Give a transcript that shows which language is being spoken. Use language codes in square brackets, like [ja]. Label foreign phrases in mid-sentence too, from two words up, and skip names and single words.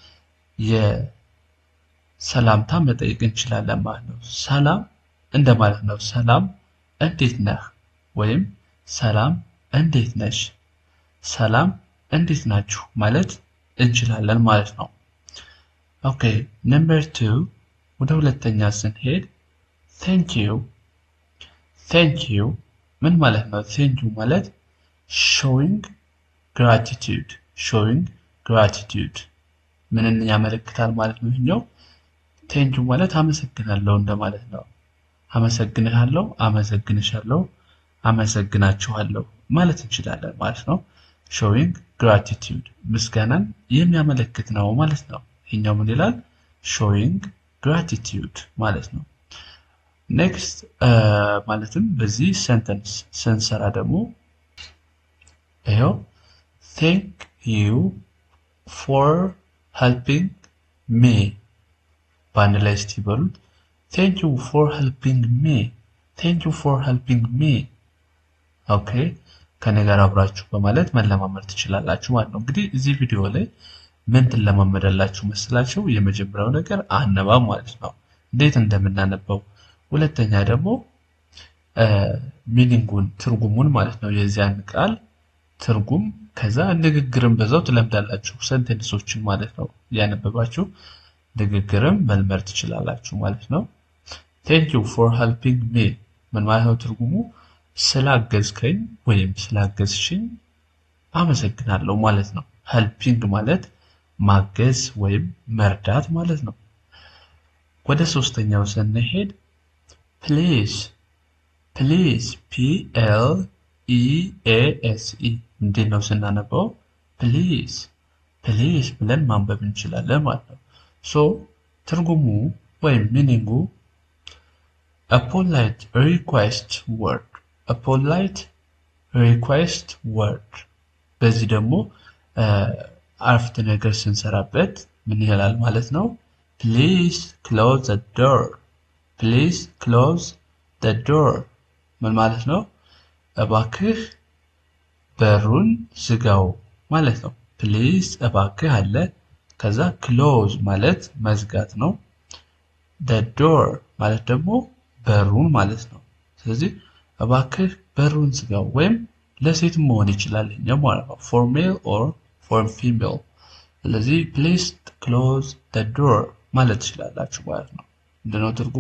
[am] የሰላምታ መጠየቅ እንችላለን ማለት ነው። ሰላም እንደማለት ነው። ሰላም እንዴት ነህ ወይም ሰላም እንዴት ነሽ፣ ሰላም እንዴት ናችሁ ማለት እንችላለን ማለት ነው። ኦኬ ነምበር 2 ወደ ሁለተኛ ስንሄድ [en] thank you። thank you [am] ምን ማለት ነው? [en] thank you [am] ማለት [en] showing gratitude [am] ምንን ያመለክታል ማለት ነው? ይሄኛው [en] thank you [am] ማለት አመሰግናለሁ እንደማለት ነው። አመሰግንሃለሁ፣ አመሰግንሻለሁ፣ አመሰግናችኋለሁ ማለት እንችላለን ማለት ነው። [en] showing gratitude [am] ምስጋናን የሚያመለክት ነው ማለት ነው። ይሄኛው ምን ይላል? [en] showing gratitude [am] ማለት ነው። ኔክስት ማለትም በዚህ ሴንተንስ ስንሰራ ደግሞ ይሄው [en] thank you for helping me [am] በአንድ ላይ እስቲ በሉት። [en] thank you for helping me፣ thank you for helping me። [am] ኦኬ ከኔ ጋር አብራችሁ በማለት መለማመድ ትችላላችሁ ማለት ነው። እንግዲህ እዚህ ቪዲዮ ላይ ምን ትለማመዳላችሁ መስላችሁ? የመጀመሪያው ነገር አነባብ ማለት ነው፣ እንዴት እንደምናነበው። ሁለተኛ ደግሞ ሚኒንጉን ትርጉሙን ማለት ነው፣ የዚያን ቃል ትርጉም። ከዛ ንግግርን በዛው ትለምዳላችሁ፣ ሴንቴንሶችን ማለት ነው። ያነበባችሁ ንግግርን መልመድ ትችላላችሁ ማለት ነው። [en] thank you for helping me [am] ምን ማለት ነው? ትርጉሙ ስላገዝከኝ ወይም ስላገዝሽኝ አመሰግናለሁ ማለት ነው። helping ማለት ማገዝ ወይም መርዳት ማለት ነው። ወደ ሶስተኛው ስንሄድ [en] please PLEASE [am] እንዴት ነው ስናነበው? ፕሊዝ ብለን ማንበብ እንችላለን ማለት ነው። ትርጉሙ ወይም ሚኒንጉ [en] a polite request word። [am] በዚህ ደግሞ አረፍተ ነገር ስንሰራበት ምን ይላል ማለት ነው? [en] please close the door [am] ምን ማለት ነው? እባክህ በሩን ዝጋው ማለት ነው። ፕሊዝ እባክህ አለ። ከዛ ክሎዝ ማለት መዝጋት ነው። ዶር ማለት ደግሞ በሩን ማለት ነው። ስለዚህ እባክህ በሩን ዝጋው ወይም ለሴትም መሆን ይችላል ይሄኛው ማለት ነው። [en] for male or for female። [am] ስለዚህ [en] please close door [am] ማለት ትችላላችሁ ማለት ነው። ምንድነው ትርጉሙ?